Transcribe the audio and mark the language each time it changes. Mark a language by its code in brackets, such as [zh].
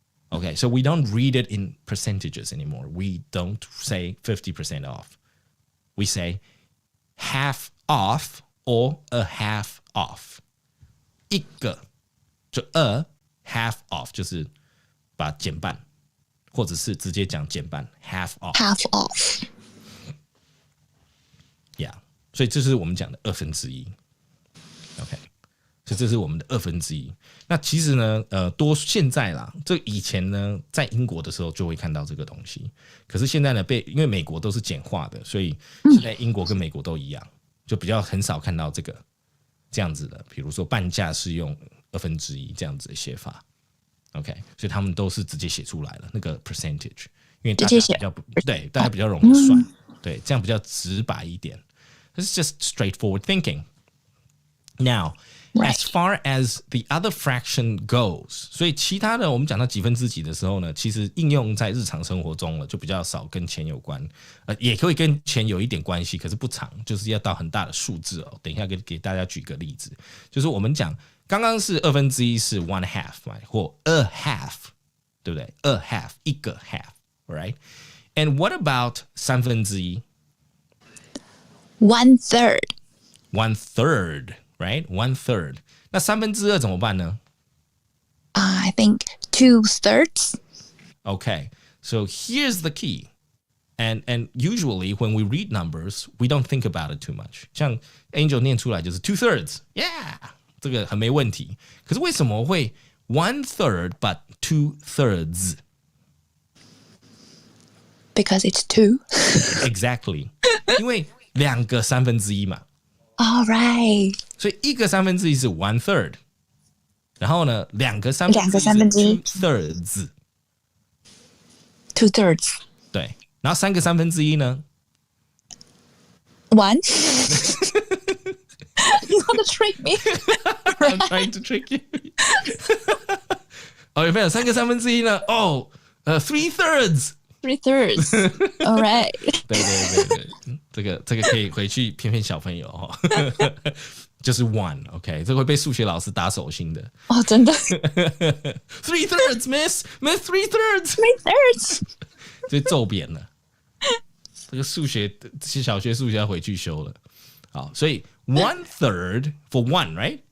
[en] Okay, so we don't read it in percentages anymore. We don't say 50% off. We say half off or a half off. [zh] 一个就 [en] half off [zh] 就是把减半，或者是直接讲减半 half off. [en] Half off. Yeah. [zh] 所以这是我们讲的1/2 ，OK， 所以这是我们的1/2。那其实呢，现在啦，这以前呢，在英国的时候就会看到这个东西，可是现在呢，因为美国都是简化的，所以现在英国跟美国都一样，就比较很少看到这样子的，比如说半价是用1/2这样子的写法。 OK， 所以他们都是直接写出来了那个 percentage， 因为大家比较对，大家比较容易算，对，这样比较直白一点。 [en] It's just straightforward thinking. Now, as far as the other fraction goes， [zh] 所以其他的我们讲到几分之几的时候呢，其实应用在日常生活中了，就比较少跟钱有关，也可以跟钱有一点关系，可是不长，就是要到很大的数字哦。等一下给大家举个例子，就是我们讲刚刚是1/2是 [en] 1 half [zh] 嘛，或 [en] a half， [zh] 对不对 ？a half 一个 half， [en] right？ And what about 1/3 1/3 [zh] 1/3， [en] right？ [zh] 1/3， 那2/3怎么办呢？ [en] I think 2/3. Okay, so here's the key. And usually when we read numbers, we don't think about it too much. [zh] 像 Angel 念出来就是 2/3, [en] yeah， [zh] 这个很没问题。可是为什么会 1/3 [en] but [zh] 2/3? [en] Because it's 2. Exactly. [zh] 因为2个1/3嘛。 [en] All right. [zh] 所以一个1/3是 1/3， 然后呢2个1/3是 [en] 2/3. [zh] 对，然后3个1/3呢 [en] 1. You want to trick me? I'm trying to trick you. [zh] 哦，有没有3个1/3呢？哦，3/3. [en] 3/3. All right. [zh] 对，这个可以回去骗小朋友哈，就是 1，OK， 这会被数学老师打手心的。哦，真的。 [en] 3/3 ，Miss 3/3， 3/3. [zh] 就揍扁了。这个小学数学要回去修了。好，所以 1/3 [en] for 1, right?